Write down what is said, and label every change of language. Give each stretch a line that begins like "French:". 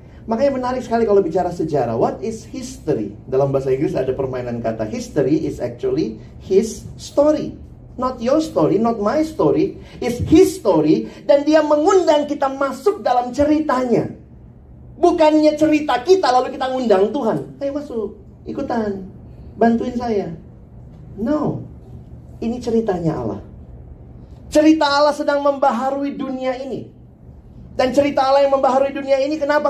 Indonesian: Makanya menarik sekali kalau bicara sejarah.
English: What is history?
Indonesian: Dalam bahasa Inggris ada permainan kata.
English: History is actually His story. Not your story, not my story. It's His story.
Indonesian: Dan Dia mengundang kita masuk dalam ceritanya. Bukannya cerita kita lalu kita ngundang Tuhan. Ayo masuk, ikutan, bantuin saya. No, ini ceritanya Allah. Cerita Allah sedang membaharui dunia ini. Dan cerita Allah yang membaharui dunia ini kenapa?